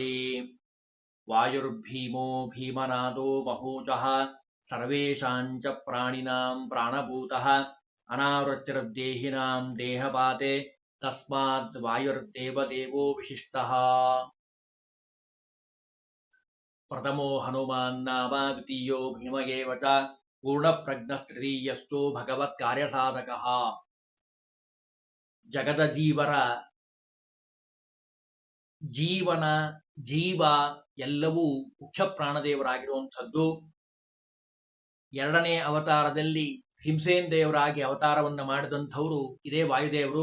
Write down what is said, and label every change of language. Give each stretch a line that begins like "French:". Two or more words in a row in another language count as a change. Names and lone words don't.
Sanskrit: वायुर्भीमो भीमनादो महोजः सर्वेषाञ्च प्राणिनां प्राणभूतः अनावृत्तिर्देहिनां देहपाते तस्माद् वायुर्देवदेवो विशिष्टः। प्रथमो हनुमान् नाम द्वितीयो भीम एव च पूर्णप्रज्ञस्तृतीयस्तु भगवत्कार्यसाधकः।
Kannada: ಜಗದ ಜೀವರ ಜೀವನ ಜೀವ ಎಲ್ಲವೂ ಮುಖ್ಯ ಪ್ರಾಣದೇವರಾಗಿರುವಂಥದ್ದು. ಎರಡನೇ ಅವತಾರದಲ್ಲಿ ಹಿಂಸೇನ್ ದೇವರಾಗಿ ಅವತಾರವನ್ನು ಮಾಡಿದಂಥವರು ಇದೇ ವಾಯುದೇವರು.